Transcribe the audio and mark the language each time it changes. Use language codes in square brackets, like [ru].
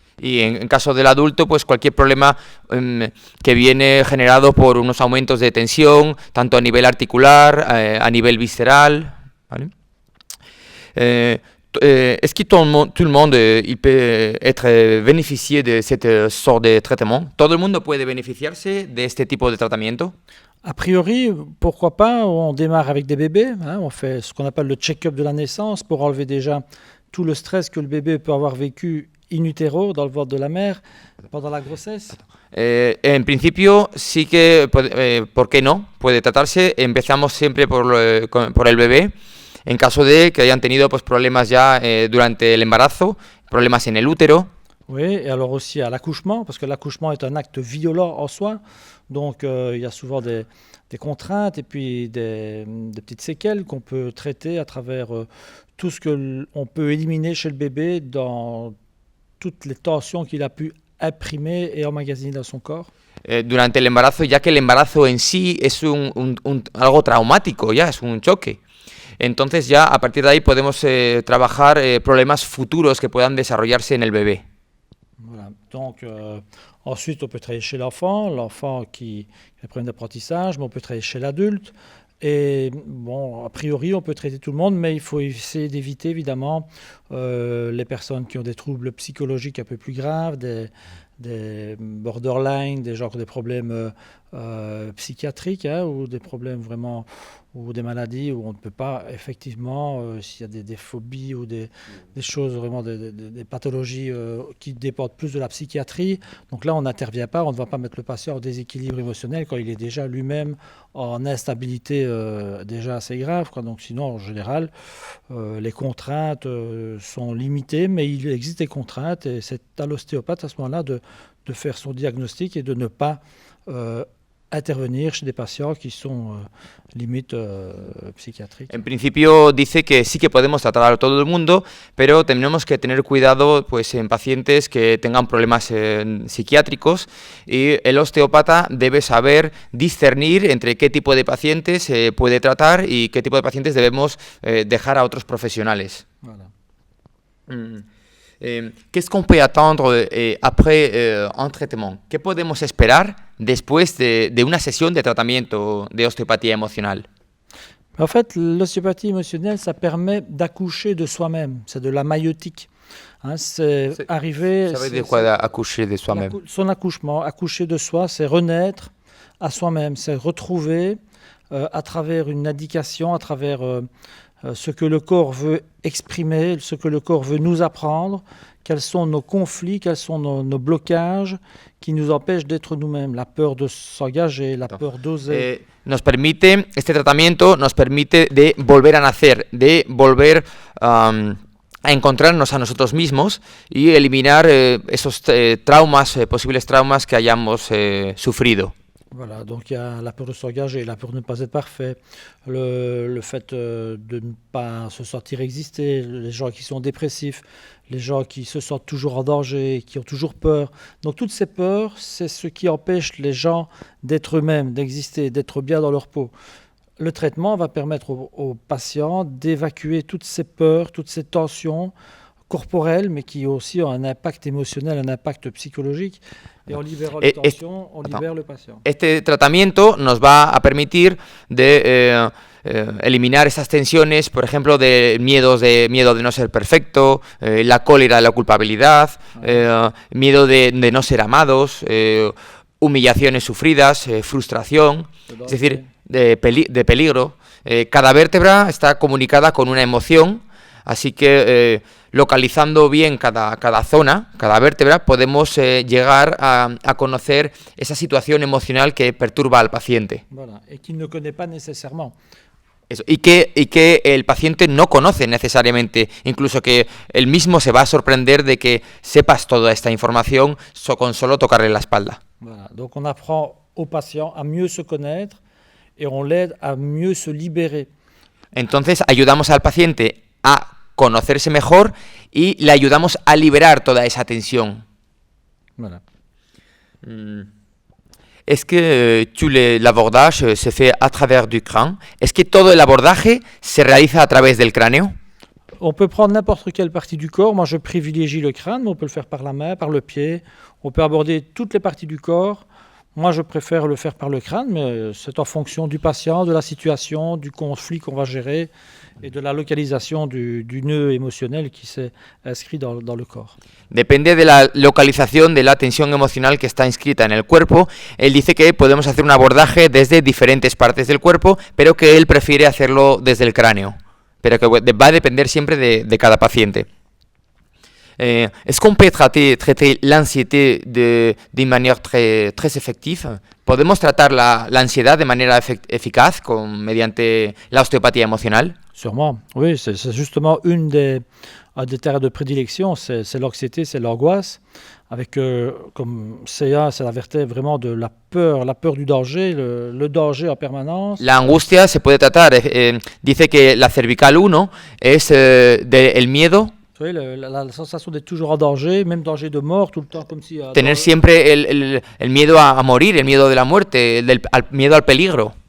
[es] Y en caso del adulto, pues cualquier problema que viene generado por unos aumentos de tensión, tanto a nivel articular, a nivel visceral, ¿vale? [fr] Est-ce que tout le monde il peut être bénéficié de cette sorte de traitement? [es] ¿Todo el mundo puede beneficiarse de este tipo de tratamiento? [fr] A priori, pourquoi pas? On démarre avec des bébés, on fait ce qu'on appelle le check-up de la naissance pour enlever déjà tout le stress que le bébé peut avoir vécu in utero, dans le ventre de la mère, pendant la grossesse. [es] En principio sí que, ¿por qué no? Puede tratarse. Empezamos siempre por el bebé. En caso de que hayan tenido pues, problemas ya durante el embarazo, problemas en el útero. [fr] Oui, et alors aussi à l'accouchement, parce que l'accouchement est un acte violent en soi, donc il y a souvent des contraintes et puis des petites séquelles qu'on peut traiter à travers tout ce qu'on peut éliminer chez le bébé dans toutes les tensions qu'il a pu imprimer et emmagasiner dans son corps. [es] Durante el embarazo, ya que el embarazo en sí es algo traumático, ya es un choque. Entonces ya a partir de ahí podemos trabajar problemas futuros que puedan desarrollarse en el bebé. [fr] Voilà. Donc ensuite on peut travailler chez l'enfant qui a des problèmes d'apprentissage, mais on peut travailler chez l'adulte. Et bon, a priori on peut traiter tout le monde, mais il faut essayer d'éviter évidemment les personnes qui ont des troubles psychologiques un peu plus graves, des borderline, des gens qui ont des problèmes psychiatriques, hein, ou des problèmes vraiment, ou des maladies où on ne peut pas, effectivement, s'il y a des phobies ou des choses vraiment, des pathologies qui dépendent plus de la psychiatrie. Donc là, on n'intervient pas, on ne va pas mettre le patient en déséquilibre émotionnel quand il est déjà lui-même en instabilité déjà assez grave, quoi. Donc sinon, en général, les contraintes sont limitées, mais il existe des contraintes et c'est à l'ostéopathe à ce moment-là de faire son diagnostic et de ne pas intervenir chez des patients qui sont limite psychiatriques. [es] En principio dice que sí que podemos tratar a todo el mundo, pero tenemos que tener cuidado pues en pacientes que tengan problemas psiquiátricos y el osteópata debe saber discernir entre qué tipo de pacientes se puede tratar y qué tipo de pacientes debemos dejar a otros profesionales. [fr] Voilà. Qu'est-ce qu'on peut attendre après un traitement? [es] ¿Qué podemos esperar después de una sesión de tratamiento de osteopatía emocional? [fr] En fait, l'ostéopathie émotionnelle, ça permet d'accoucher de soi-même. C'est de la maïeutique. Hein, c'est arriver... Ça veut dire quoi, accoucher de soi-même? Son accouchement, accoucher de soi, c'est renaître à soi-même. C'est retrouver à travers une indication, à travers ce que le corps veut exprimer, ce que le corps veut nous apprendre, quels sont nos conflits, quels sont nos blocages qui nous empêchent d'être nous-mêmes, la peur de s'engager, la peur d'oser. [es] Este tratamiento nos permite de volver a nacer, de volver a encontrarnos a nosotros mismos y eliminar esos traumas, posibles traumas que hayamos sufrido. [fr] Voilà, donc il y a la peur de s'engager, la peur de ne pas être parfait, le fait de ne pas se sentir exister, les gens qui sont dépressifs, les gens qui se sentent toujours en danger, qui ont toujours peur. Donc toutes ces peurs, c'est ce qui empêche les gens d'être eux-mêmes, d'exister, d'être bien dans leur peau. Le traitement va permettre aux patients d'évacuer toutes ces peurs, toutes ces tensions corporelles, mais qui aussi ont un impact émotionnel, un impact psychologique. Et en libérant les tensions, on libère le patient. [es] Este tratamiento nos va a permitir de eliminar esas tensiones, por ejemplo, de miedo de no ser perfecto, la cólera, la culpabilidad, miedo de no ser amados, humillaciones sufridas, frustración, es decir, de peligro. Cada vértebra está comunicada con una emoción, así que localizando bien cada zona, cada vértebra, podemos llegar a conocer esa situación emocional que perturba al paciente. [fr] Voilà, et qu'il ne connaît pas nécessairement. [es] Eso, y que el paciente no conoce necesariamente, incluso que él mismo se va a sorprender de que sepas toda esta información con solo tocarle la espalda. [fr] Voilà, donc on apprend au patient à mieux se connaître et on l'aide à mieux se libérer. [es] Entonces ayudamos al paciente a conocerse mejor y le ayudamos a liberar toda esa tensión. [fr] Voilà. Est-ce que l'abordage se fait à travers du crâne? Est-ce que [es] todo el abordaje se realiza a través del cráneo? [fr] On peut prendre n'importe quelle partie du corps. Moi, je privilégie le crâne, mais on peut le faire par la main, par le pied. On peut aborder toutes les parties du corps. Moi, je préfère le faire par le crâne, mais c'est en fonction du patient, de la situation, du conflit qu'on va gérer et de la localisation du nœud émotionnel qui s'est inscrit dans le corps. [es] Depende de la localización de la tensión emocional que está inscrita en el cuerpo. Él dice que podemos hacer un abordaje desde diferentes partes del cuerpo, pero que él prefiere hacerlo desde el cráneo. Pero que va a depender siempre de cada paciente. [fr] Est-ce qu'on peut traiter l'anxiété d'une manière très effective? [es] ¿Podemos tratar la ansiedad de manera eficaz mediante la osteopatía emocional? [fr] Sûrement, oui, c'est justement un des terrains de prédilection, c'est l'anxiété, c'est l'angoisse. Avec comme CA, c'est la vertèbre vraiment de la peur du danger, le danger en permanence. [es] La angustia se puede tratar, dice que la cervical 1 es el miedo. [fr] Vous savez, la sensation d'être toujours en danger, même danger de mort, tout le temps comme si... [es] Tener siempre el miedo a morir, el miedo de la muerte, el miedo al peligro.